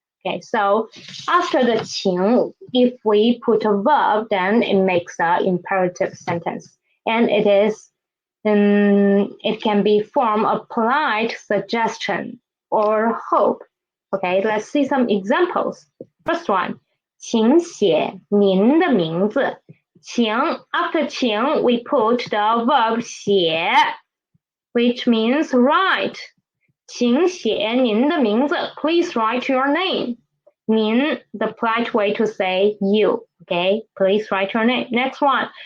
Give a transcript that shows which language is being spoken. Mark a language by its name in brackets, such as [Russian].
[English] Okay, so after the 请, if we put a verb, then it makes an imperative sentence. And it can be form of polite suggestion or hope. Okay, let's see some examples. First one, [Chinese] 请写您的名字. [English] 请 after 请 we put the verb 写 which means write. [Chinese] 请写您的名字 [English] Please write your name. 您 the polite way to say you. Okay, please write your name. Next one.